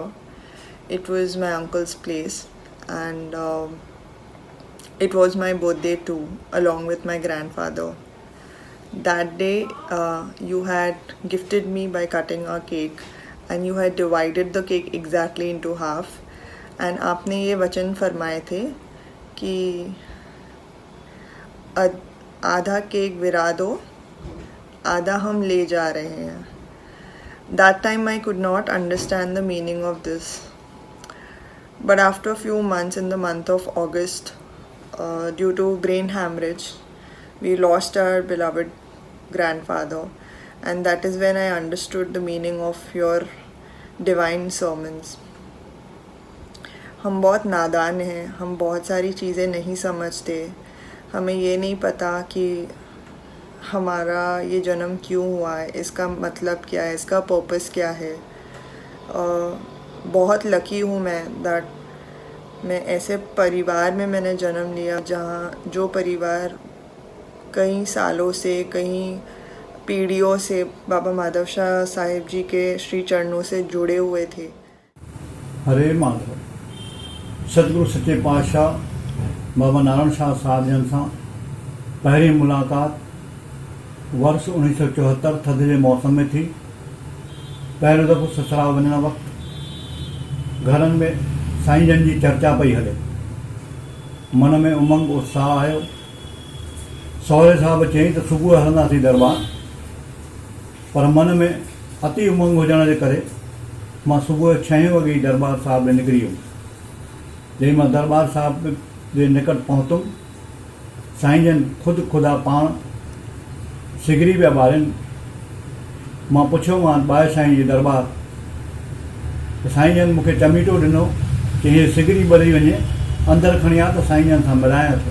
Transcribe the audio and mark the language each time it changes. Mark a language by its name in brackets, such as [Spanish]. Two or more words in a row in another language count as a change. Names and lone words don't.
[English] It was my uncle's place and it was my birthday too, along with my grandfather. That day, you had gifted me by cutting a cake and you had divided the cake exactly into half. [Hindi] And आपने ये वचन फरमाए थे कि आधा केक विरा दो, आधा हम ले जा रहे हैं. [English] That time I could not understand the meaning of this. But after a few months, in the month of August, due to brain hemorrhage, we lost our beloved grandfather, and that is when I understood the meaning of your divine sermons. [Hindi] हम बहुत नादान हैं, हम बहुत सारी चीज़ें नहीं समझते, हमें ये नहीं पता कि हमारा ये जन्म क्यों हुआ है, इसका मतलब क्या है, इसका पर्पस क्या है. बहुत लकी हूँ मैं दैट मैं ऐसे परिवार में मैंने जन्म लिया जहाँ जो परिवार कई सालों से, कई पीढ़ियों से बाबा माधव शाह साहिब जी के श्री चरणों से जुड़े हुए थे. [Sindhi] हरे माधव. सतगुरु सच्चे पातशाह बाबा नारायण शाह साहिब जन सां पहिरीं मुलाक़ात वर्ष 1974 थधि जे मौसम में थी. पहिरियों दफ़ो ससुराल वञण वक़्तु घरनि में साईं जन जी चर्चा पई हले. मन में उमंग उत्साह आयो. सहुरे साहब चयईं त सुबुह हलंदासीं दरबार, पर मन में अति उमंग हुजण जे करे मां सुबुह 6 वॻे ई दरबार साहिब में निकिरी वियुमि. जंहिं मां दरबार साहिब जे निकट पहुतुमि, साईं जन ख़ुदा पाण सिगरी पिया ॿारनि. मां पुछियोमांसि ॿाहिरि साईं जी दरबार, त साईं जन मूंखे चमीटो ॾिनो कि हीअ सिगरी ॿरी वञे, अंदरि खणी आ त साईं जन सां मिलायां थो.